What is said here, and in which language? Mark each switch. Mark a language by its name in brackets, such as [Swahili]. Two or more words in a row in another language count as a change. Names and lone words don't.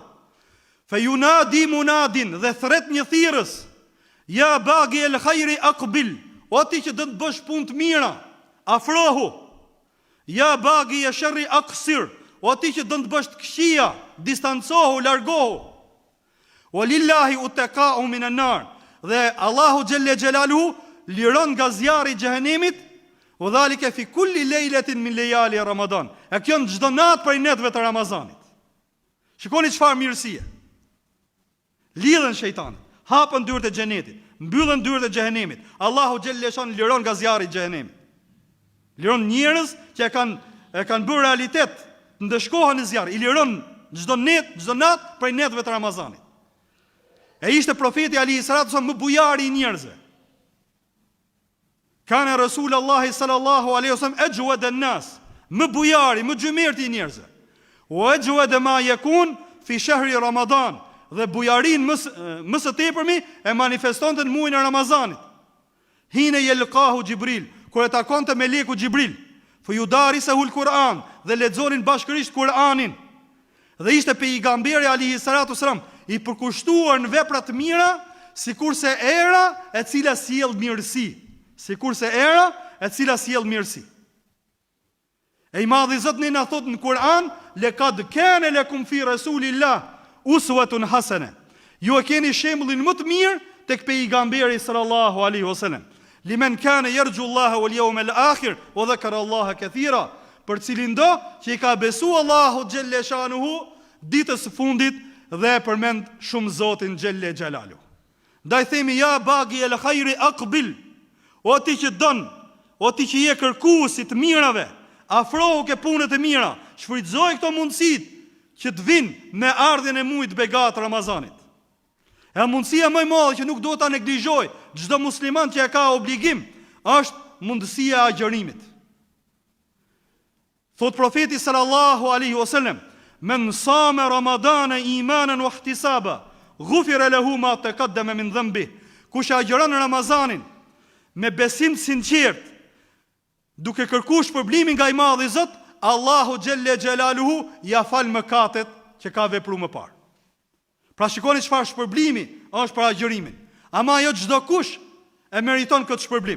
[Arabic] فينادي مناد, [Albanian] dhe thret një thirrës, [Arabic] يا باغي الخير أقبل, [Albanian] o ti që do të bësh punë të mira, afrohu. [Arabic] يا باغي الشر أقصر, [Albanian] o ti që do të bësh të këqija, distancohu, largohu. [Arabic] ولله عتقاء من النار, [Albanian] dhe Allahu [Arabic] جل جلاله [Albanian] liron nga zjarri i xhehenemit, [Arabic] وذلك في كل ليلة من ليالي رمضان. [Albanian] E kjo në çdo natë prej netëve të Ramazanit. Shikoni çfarë mirësie. Lidhen shejtanët, hapën dyert e xhenetit, mbyllen dyert e xhehenemit. Allahu [Arabic] جل شأنه [Albanian] liron nga zjarri i xhehenemit. Liron njerëz që e kanë bërë realitet, ndeshkohen në zjarr. I liron çdo natë prej netëve të Ramazanit. E ishte profeti [Arabic] عليه الصلاة والسلام [Albanian] më bujari i njerëzve. [Arabic] كان رسول الله صلى الله عليه وسلم أجود الناس, [Albanian] më bujari, më gjymerti i njerëzve. [Arabic] وأجود ما يكون في شهر رمضان, [Albanian] dhe bujarin më së tepërmi e manifestonte në muajin e Ramazanit. [Arabic] حين يلقاه جبريل, [Albanian] kur e takonte meleku Jibril, [Arabic] فيدارسه القرآن, [Albanian] dhe lexonin bashkërisht Kur'anin. Dhe ishte pejgamberi [Arabic] عليه الصلاة والسلام [Albanian] i përkushtuar në vepra të mira, sikurse era e cila sjell mirësi. E i madhi Zot ne na thot në Kur'an, [Arabic] لقد كان لكم في رسول الله أسوة حسنة. [Albanian] Ju e keni shembullin më të mirë tek pejgamberi [Arabic] صلى الله عليه وسلم. لمن كان يرجو الله واليوم الآخر وذكر الله كثيرا. [Albanian] Për cilin do që i ka besu Allahu [Arabic] جل شأنه [Albanian] ditës së fundit dhe e përmend shumë Zotin [Arabic] جل جلاله. [Albanian] Ndaj themi [Arabic] يا باغي الخير أقبل, [Albanian] o ti që don, o ti që je kërkuesi të mirave, afrohu ke punët e mira, shfrytëzoj këto mundësit që të vinë me ardhjen e muajit begat Ramazanit. E mundësia më e madhe që nuk do ta neglizhoj çdo musliman që e ka obligim, është mundësia e agjërimit. Thot profeti [Arabic] صلى الله عليه وسلم, من صام رمضان إيمانا واحتسابا غفر له ما تقدم من ذنبه. [Albanian] Kush agjeron Ramazanin me besim sinqert, duke kërkuar shpërblimin nga i madhi Zot, Allahu [Arabic] جل جلاله [Albanian] ja fal mëkatet që ka vepruar më parë. Pra shikoni çfarë shpërblimi është për agjërimin. Ama jo çdo kush e meriton këtë shpërblim.